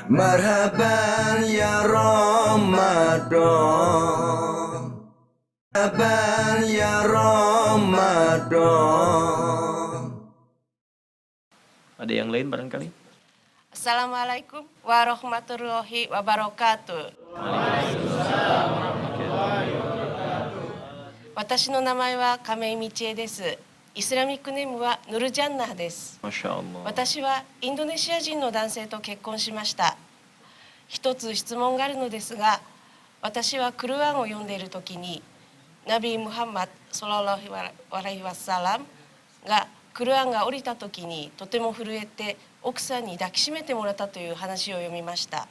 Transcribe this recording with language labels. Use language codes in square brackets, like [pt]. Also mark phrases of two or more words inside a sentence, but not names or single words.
[ar] مرحبا يا رمضان، مرحبا يا رمضان. [id] Ada yang lain barangkali? [ar] السلام عليكم ورحمة الله وبركاته. [ja] Watashi no namae wa Kamei Michie desu. イスラミックネームはヌルジャンナーです。 [ar] ما شاء الله. [ja] 私はインドネシア人の男性と結婚しました。一つ質問があるのですが、私はクルアンを読んでいるときに、ナビムハンマド [ar] صلى الله عليه وسلم [ja] がクルアンが降りたときにとても震えて奥さんに抱きしめてもらったという話を読みました。